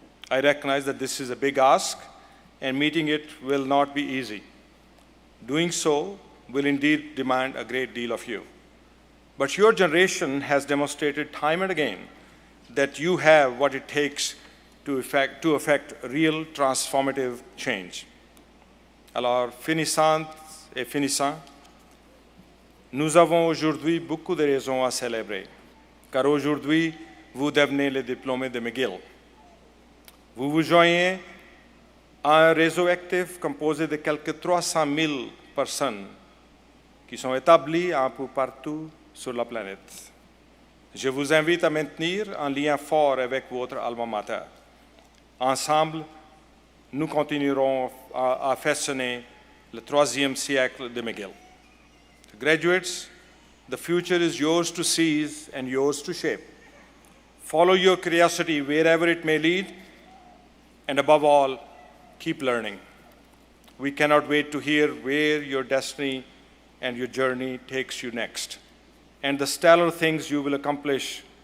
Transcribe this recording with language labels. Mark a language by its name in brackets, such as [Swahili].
[English] I recognize that this is a big ask, and meeting it will not be easy. Doing so will indeed demand a great deal of you. But your generation has demonstrated time and again that you have what it takes to effect real transformative change. [French] Alors, finissantes et finissants, nous avons aujourd'hui beaucoup de raisons à célébrer, car aujourd'hui, vous devenez les diplômés de McGill. Vous vous joignez à un réseau actif composé de quelques 300 000 personnes qui sont établies un peu partout sur la planète. Je vous invite à maintenir un lien fort avec votre alma mater. Ensemble, nous continuerons à façonner le 3e siècle de McGill. [English] Graduates, the future is yours to seize and yours to shape. Follow your curiosity wherever it may lead, and above all, keep learning. We cannot wait to hear where your destiny and your journey takes you next, and the stellar things you will accomplish